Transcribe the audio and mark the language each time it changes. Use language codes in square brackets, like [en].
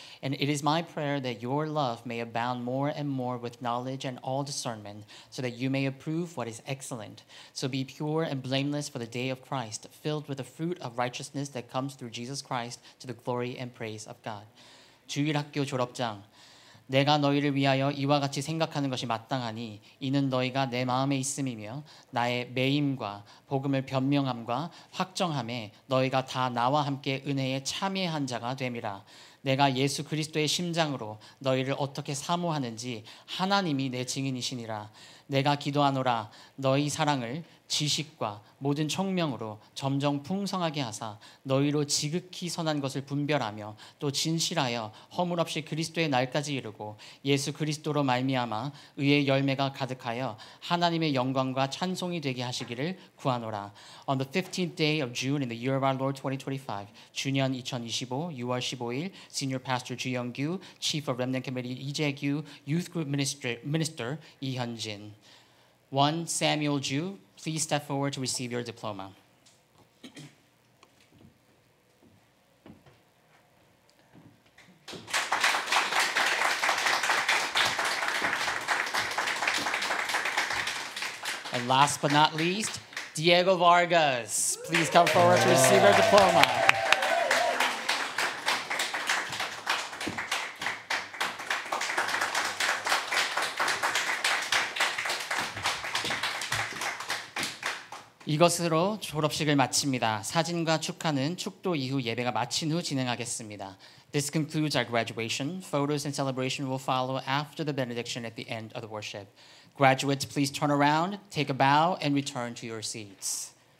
[en] And it is my prayer that your love may abound more and more with knowledge and all discernment, so that you may approve what is excellent. So be pure and blameless for the day of Christ, filled with the fruit of righteousness that comes through Jesus Christ to the glory and praise of God. [ko] 주일학교 졸업장. 내가 너희를 위하여 이와 같이 생각하는 것이 마땅하니 이는 너희가 내 마음에 있음이며 나의 매임과 복음을 변명함과 확정함에 너희가 다 나와 함께 은혜에 참여한 자가 됨이라. 내가 예수 그리스도의 심장으로 너희를 어떻게 사모하는지 하나님이 내 증인이시니라. 내가 기도하노라. 너희 사랑을 지식과 모든 청명으로 점점 풍성하게 하사 너희로 지극히 선한 것을 분별하며 또 진실하여 허물 없이 그리스도의 날까지 이르고 예수 그리스도로 말미암아 의의 열매가 가득하여 하나님의 영광과 찬송이 되게 하시기를 구하노라. [en] On the 15th day of June in the year of our Lord 2025, [ko] 주년 2025, 6월 15일, [en] Senior Pastor 주영규, Chief of Remnant Committee 이재규, Youth Group Minister 이현진. 1 Samuel Ju, please step forward to receive your diploma. And last but not least, Diego Vargas, please come forward to receive your diploma. [ko] 이것으로 졸업식을 마칩니다. 사진과 축하는 축도 이후 예배가 마친 후 진행하겠습니다. [en] This concludes our graduation. Photos and celebration will follow after the benediction at the end of the worship. Graduates, please turn around, take a bow, and return to your seats.